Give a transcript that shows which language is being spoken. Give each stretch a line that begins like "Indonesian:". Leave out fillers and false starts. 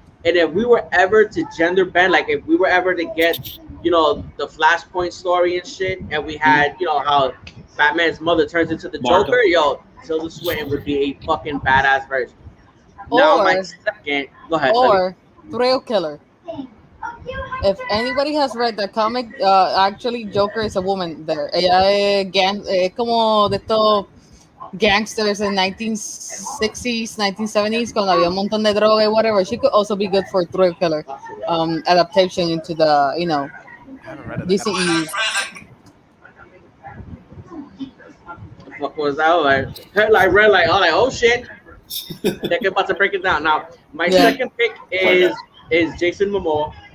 English: And if we were ever to gender bend, like if we were ever to get, you know, the Flashpoint story and shit, and we had, you know, how Batman's mother turns into the Martha. Joker, yo, Tilda Swinton would be a fucking badass version. Now my second, go ahead. Or Thrill Killer. If anybody has read the comic, actually Joker is a woman there.
Spanish: Ella es como de estos gangsters
English: in 1960s, 1970s,
Spanish: cuando había un montón de droga, whatever.
English: She could also be good for Thrill Killer adaptation into the, you know, I haven't read it. DCEU. The fuck was that? Like read like, oh shit. They're about to break it down. Now, my second pick is Jason Momoa.